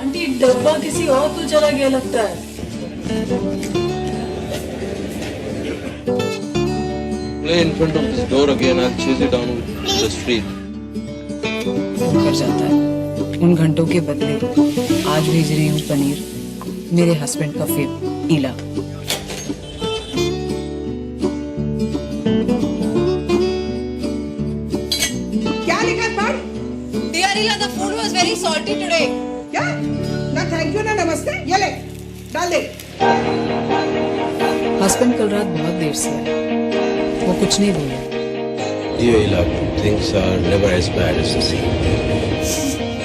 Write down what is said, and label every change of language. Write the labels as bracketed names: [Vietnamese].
[Hindi] Aunty डब्बा किसी और तो चला गया लगता है। [English] Play in front of this door again. I'll chase it down the street. [Hindi] कर जाता है। उन घंटों के बदले आज भेज रही हूँ पनीर मेरे हस्बैंड का फेवरेट ईला। क्या लिखा पढ़? [English] Dear Ila, the food was very salty today. [Hindi] क्या? ना थैंक यू ना नमस्ते। ये ले डाल दे। हस्बैंड कल रात बहुत देर से आए। वो कुछ नहीं बोले। [English] Dear Ila, things are never as bad as they seem.